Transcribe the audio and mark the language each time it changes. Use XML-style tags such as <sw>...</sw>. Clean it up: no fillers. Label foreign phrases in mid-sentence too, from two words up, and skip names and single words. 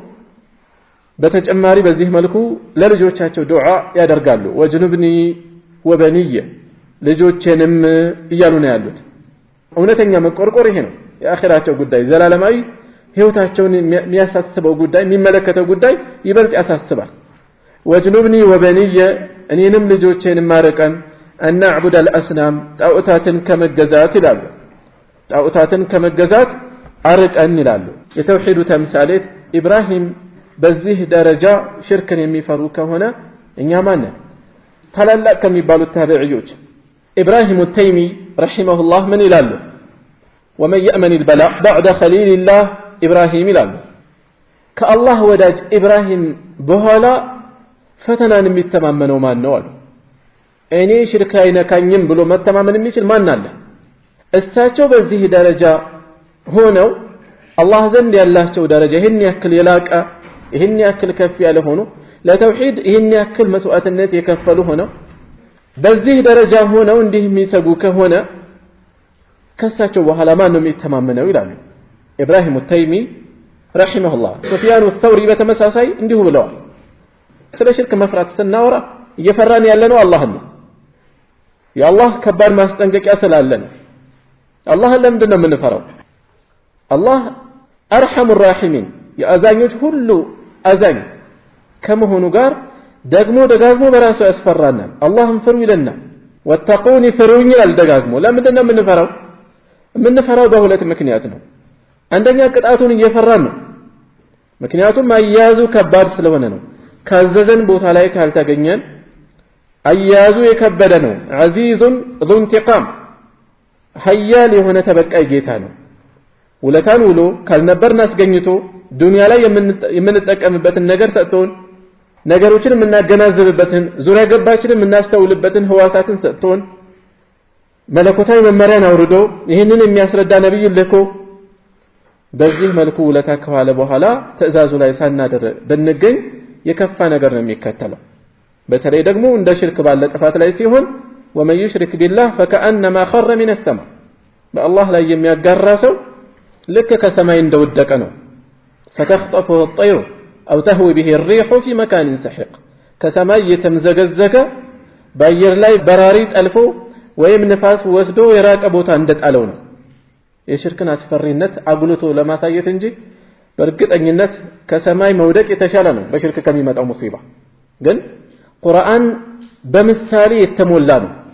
<am>በተጨማሪ በዚህ መልኩ ለልጆቻቸው ዱዓ ያደርጋሉ</am> <ar>وجنبني وبني</ar> <am>ልጆቼንም እያሉ ነው ያሉት እውነተኛ መቆርቆር ይሄ ነው የአኺራቸው ጉዳይ ዘላለማዊ ህይወታቸውን የሚያሳስበው ጉዳይ የሚመለከተው ጉዳይ ይበልጥ ያሳስባል</am> <ar>وجنبني وبني</ar> <am>እኔንም ልጆቼንም ማረቀን</am> <ar>أن نعبد الأصنام</ar> <am>ጣዖታትን ከመገዛት ይላሉ ጣዖታትን ከመገዛት አርቀን ይላሉ የተውሂዱ ተምሳሌት ኢብራሂም በዚህ ደረጃ ሽርክን የሚፈሩ ከሆነ እኛ ማን ታላላቅ ከሚባሉት ታቢዒዎች ኢብራሂም</am> <ar>التيمي رحمه الله من</ar> <am>ይላሉ</am> <ar>ومن يأمن البلاء بعد خليل الله إبراهيم</ar> <am>ይላሉ ከአላህ ወዳጅ ኢብራሂም በኋላ ፈተናን የሚተማመነው ማን ነው አሉ እኔ ሽርክ አይነካኝም ብሎ መተማመን የሚችል ማን አለ እሳቸው በዚህ ደረጃ ሆነው አላህ ዘንድ ያላቸው ደረጃ ይሄን ያክል የላቀ ይሄን ያክል ከፍ ያለ ሆኖ ለተውሂድ ይሄን ያክል መስዋዕትነት የከፈሉ ሆነው በዚህ ደረጃ ሆነው እንዲህ የሚሰጉ ከሆነ ከሳቸው በኋላ ማን ነው የሚተማመነው ይላሉ ኢብራሂም</am> <ar>التيمي رحمه الله سفيان الثوري</ar> <am>በተመሳሳይ እንዲሁ ብለዋል ስለ ሽርክ መፍራት ስናወራ እየፈራን ያለነው አላህን ነው የአላህ ከባድ ማስጠንቀቂያ ስላለን አላህን ለምንድን ነው የምንፈራው አላህ</am> <ar>أرحم الراحمين</ar> <am>የአዛኞች ሁሉ አዛኝ ከመሆኑ ጋር ደግሞ ደጋግሞ በራሱ ያስፈራናል አላህን ፍሩ ይለናል ወተቁኒ ፍሩኝ ይላል ደጋግሞ ለምንድን ነው የምንፈራው በሁለት ምክንያት ነው አንደኛ ቅጣቱን እየፈራን ነው ምክንያቱም አያያዙ ከባድ ስለሆነ ነው ካዘዘን ቦታ ላይ ካልተገኘን አያያዙ የከበደ ነው አዚዙን</am> <ar>ذو انتقام</ar> <am>ሀያል የሆነ ተበቃይ ጌታ ነው ውለታን ውሎ ካልነበርን አስገኝቶ ዱንያ ላይ የምንጠቀምበትን ነገር ሰጥቶን ነገሮችን የምናገናዝብበትን ዙሪያ ገባችንን የምናስተውልበትን ህዋሳትን ሰጥቶን መለኮታዊ መመሪያን አውርዶ ይህንን የሚያስረዳ ነብይ ልኮ በዚህ መልኩ ውለታ ከዋለ በኋላ ትእዛዙ ላይ ሳናደር ብንገኝ የከፋ ነገር ነው የሚከተለው በተለይ ደግሞ እንደ ሽርክ ባለ ጥፋት ላይ ሲሆን</am> <ar>ومن يشرك بالله فكأنما خر من السماء</ar> <am>በአላህ ላይ የሚያጋራ ሰው ልክ ከሰማይ እንደወደቀ ነው</am> <ar>فتخطفه الطير أو تهوي به الريح في مكان سحيق</ar> <am>ከሰማይ የተምዘገዘገ በአየር ላይ በራሪት አልፎ ወይም ንፋስ ወስዶ የራቀ ቦታ እንደጣለው ነው የሽርክን አስፈሪነት አጉልቶ ለማሳየት እንጂ በእርግጠኝነት ከሰማይ መውደቅ የተሻለ ነው በሽርክ ከሚመጣው ሙሲባ ግን ቁርአን በምሳሌ የተሞላ ነው</am>